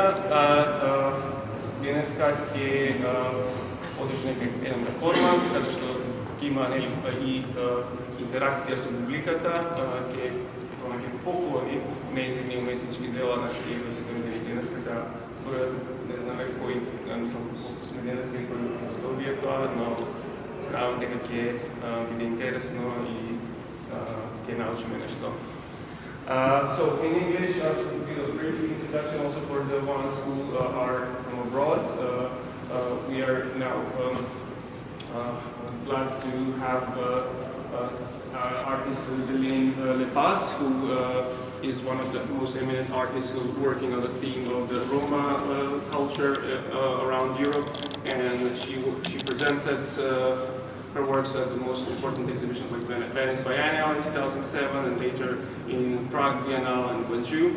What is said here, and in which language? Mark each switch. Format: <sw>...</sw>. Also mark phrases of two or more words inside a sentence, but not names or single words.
<mk>Денеска ќе одржи еден перформанс каде што ќе има и интеракција со публиката, ќе донаѓе поклони нејзини уметнички дела на кои се денеска за не знам кој, мислам колку сме денеска и кој добие тоа, но се надам дека ќе биде интересно и ќе научиме нешто.</mk> <en>So in English, I'll give a brief introduction also for the ones who are from abroad. We are now glad to have artist Dileјn Le Bass, who is one of the most eminent artists who's working on the theme of the Roma culture around Europe, and she presented her works at the most important exhibitions like Venice Biennale in 2007 and later in Prague Biennale and Bangkok.</en>